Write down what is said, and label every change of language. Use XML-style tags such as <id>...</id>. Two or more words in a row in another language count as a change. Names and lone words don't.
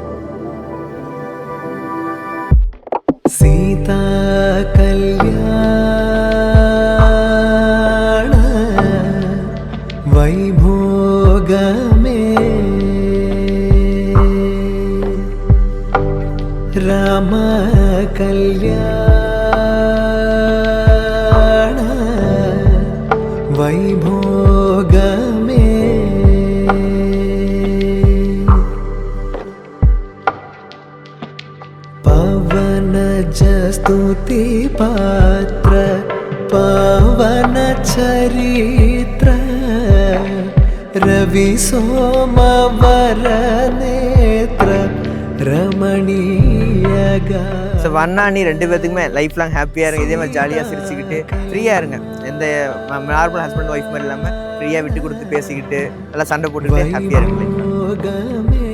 <te>సీతా కళ్యాణ వైభోగమే రామ కళ్యాణ వైభోగమే స్తుతి పాత్ర పావన చరిత్ర రవి సోమవర నేత్ర రమణీయగా.</te> <ta>ஸோ அண்ணா அண்ணி 2 பேத்துக்குமே</ta> <en>life long</en> <ta>ஹாப்பியாக இருங்க. இதே மாதிரி ஜாலியாக சிரிச்சுக்கிட்டு ஃப்ரீயாக இருங்க. எந்த</ta> <en>normal husband wife</en> <ta>மாதிரி இல்லாமல் ஃப்ரீயாக விட்டு கொடுத்து பேசிக்கிட்டு நல்லா சண்டை போட்டுக்கிட்டு ஹாப்பியாக இருங்க.</ta>